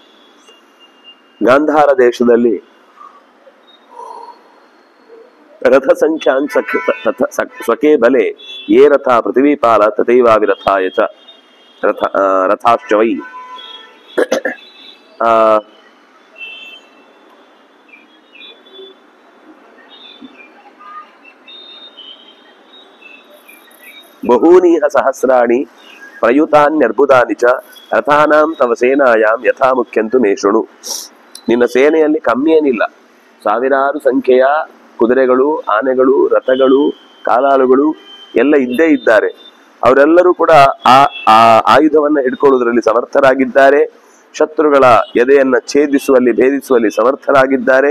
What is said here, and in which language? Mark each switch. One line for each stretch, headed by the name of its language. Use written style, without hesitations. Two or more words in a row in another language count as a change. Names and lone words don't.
Sanskrit: ಗಾಂಧಾರ ದೇಶದಲ್ಲಿ ರಥ ಸಂಖ್ಯಾನ್ ಸ್ವಕೇ ಬಲೆ ಯೇ ರಥ ಪೃಥ್ವೀಪಾಲ ತಥೈವಾವಿರಥಾಯ ಚ ರಥಾಶ್ಚ ವೈ. ಬಹೂನೀಹ ಸಹಸ್ರಾಣಿ ಪ್ರಯುತಾನ್ಯರ್ಬುದಾನಿ ಚ ರಥಾನಾಂ ತವ ಸೇನಾಯಾಂ ಯಥಾ ಮುಖ್ಯಂತು ಮೇ ಶೃಣು.
Kannada: ನಿನ್ನ ಸೇನೆಯಲ್ಲಿ ಕಮ್ಮಿ ಏನಿಲ್ಲ, ಸಾವಿರಾರು ಸಂಖ್ಯೆಯ ಕುದುರೆಗಳು, ಆನೆಗಳು, ರಥಗಳು, ಕಾಲಾಳುಗಳು ಎಲ್ಲ ಇದ್ದೇ ಇದ್ದಾರೆ. ಅವರೆಲ್ಲರೂ ಕೂಡ ಆ ಆಯುಧವನ್ನ ಹಿಡ್ಕೊಳ್ಳುವುದರಲ್ಲಿ ಸಮರ್ಥರಾಗಿದ್ದಾರೆ, ಶತ್ರುಗಳ ಎದೆಯನ್ನ ಛೇದಿಸುವಲ್ಲಿ ಭೇದಿಸುವಲ್ಲಿ ಸಮರ್ಥರಾಗಿದ್ದಾರೆ.